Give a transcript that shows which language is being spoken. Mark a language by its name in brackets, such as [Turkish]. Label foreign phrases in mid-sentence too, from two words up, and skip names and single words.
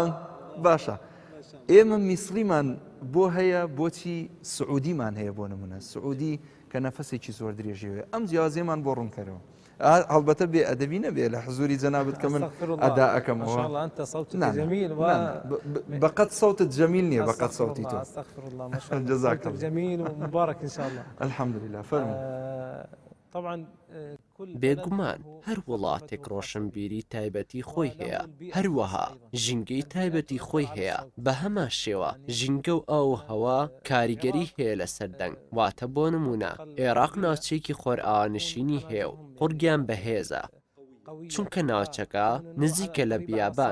[Central Kurdish] باشە، ئێمە میسریمان بۆ هەیە، بۆچی سعودیمان هەیە بۆ نمونە؟ سعودی کە نەفەسێکی زۆر درێژەوێ، ئەم جیاوازیەمان بۆ ڕوونکەرەوە. هەڵبەتە بێ ئەدەبی نەبێ لە حزوری جەنابەت کە من ئەدا ئەەکەمەوە. بەقەت [Arabic] سەوتت جەمیل [Central Kurdish] نییە، بەقەت سەوتی تۆ. [Arabic] جەزاک الله. جميل ومبارك إن شاء الله. الحمد لله. [Central Kurdish] فەرموو. [Arabic] طبعا [Central Kurdish] بێگومان هەر وڵاتێک ڕۆشنبیری تایبەتی خۆی هەیە، هەروەها ژینگەی تایبەتی خۆی هەیە. بە هەمان شێوە ژینگە و ئاو هەوا کاریگەری هەیە لە سەردەنگ. واتە بۆ نمونە عێراق ناوچەیەکی خۆرئاوانشینی هەیە و قورگیان بەهێزە، چونکە ناوچەکە نزیکە لە بیابان.